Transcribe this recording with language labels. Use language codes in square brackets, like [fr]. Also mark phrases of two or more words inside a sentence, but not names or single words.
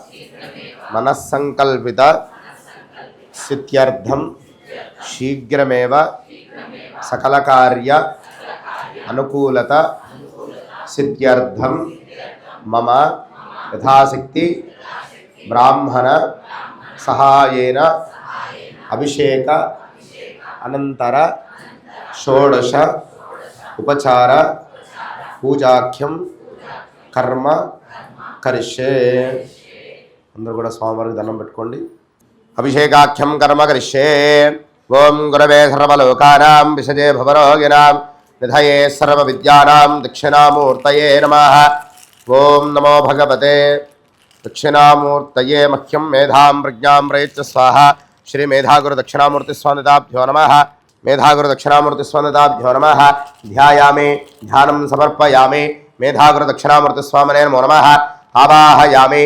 [sa] మనస్సంకల్పిత సిద్ధ్యర్థం శీఘ్రమేవ సకలకార్య అనుకూలత సిద్ధ్యర్థం మమ యథాశక్తి బ్రాహ్మణ సహాయేన అభిషేక అనంతర షోడశ ఉపచార పూజాఖ్యం కర్మ కరిష్యే. [te] అందరూ కూడా స్వామివారికి దండం పెట్టుకోండి. [sa] అభిషేకాఖ్యం కర్మ కరిష్యే. ఓం గురవే సర్వలోకానాం విషజే భవరోగిణాం నిధయే సర్వ విద్యానాం దక్షిణామూర్తయే నమః. ఓం నమో భగవతే दक्षिणामूर्तये मह्यं मेधां प्रज्ञां प्रयच्च स्वाहा श्री मेधागुरु दक्षिणामूर्तिस्वामिताभ्यो नमः मेधागुरु दक्षिणामूर्तिस्वामिताभ्यो नमः ध्यायामि ध्यानं समर्पयामि मेधागुरु दक्षिणामूर्तिस्वामिने नमो नमः आवाहयामि